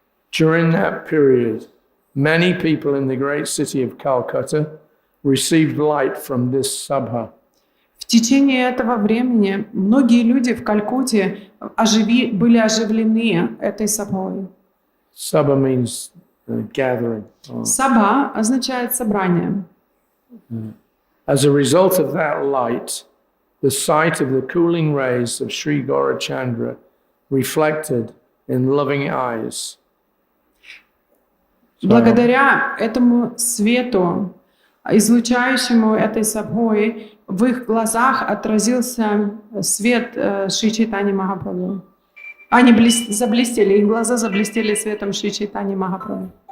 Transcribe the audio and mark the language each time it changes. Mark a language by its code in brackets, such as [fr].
[en] During that period, many people in the great city of Calcutta received light from this sabha. [ru] В течение этого времени многие люди в Калькутте были оживлены этой сабхой. [en] Sabha means gathering. [ru] Саба означает собрание. [en] As a result of that light, the sight of the cooling rays of Sri Gaurachandra reflected in loving eyes. [ru] Благодаря этому свету, излучающему этой собой, в их глазах отразился свет Шри Чайтаньи Махапрабху. Они заблестели, их глаза заблестели светом Шри Чайтаньи Махапрабху.